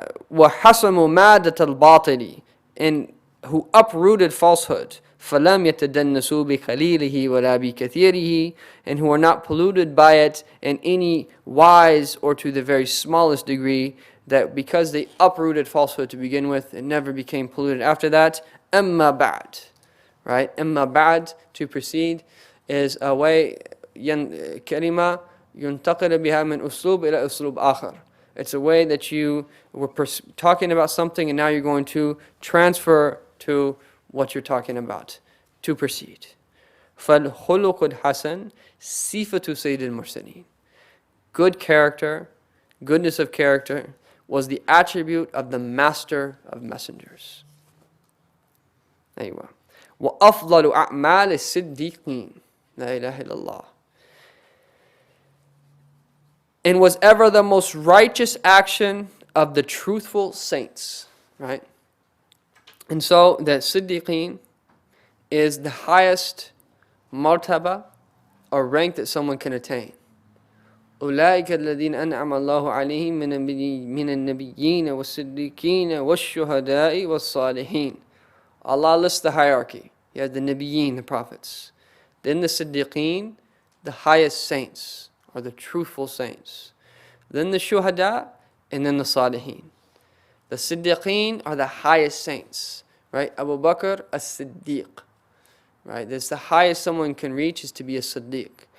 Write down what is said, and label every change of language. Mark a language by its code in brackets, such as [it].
[ar] وحسموا مادة الباطل, [en] and who uprooted falsehood. [ar] فلم يتدنسوا بقليله ولا بكثيره, [en] and who are not polluted by it in any wise or to the very smallest degree, that because they uprooted falsehood to begin with, it never became polluted after that. [ar] أما بعد, right? أما بعد, [en] to proceed, is a way, [ar] كلمة ينتقل بها من أسلوب إلى أسلوب آخر. [en] It's a way that you were talking about something and now you're going to transfer to what you're talking about, to proceed. [ar] فَالْخُلُقُ الْحَسَنِ صِفَةُ سَيِّدِ الْمُرْسَلِينَ. [en] Good character, goodness of character, was the attribute of the master of messengers. [ar] أيوة. وَأَفْضَلُ أَعْمَالِ الصِّدِّيقِينَ. لا إله إلا الله. [en] and was ever the most righteous action of the truthful saints. Right? And so the Siddiqeen is the highest martaba or rank that someone can attain. [ar] أولئك الذين أنعم الله عليهم من النبيين والصديقين والشهداء والصالحين. [en] Allah lists the hierarchy. You have the Nabiyeen, the prophets. Then the Siddiqeen, the highest saints, or the truthful saints. Then the Shuhada, and then the Salihin. The Siddiqeen are the highest saints. Right? Abu Bakr as-Siddiq. Right? That's the highest someone can reach, is to be a Siddiq.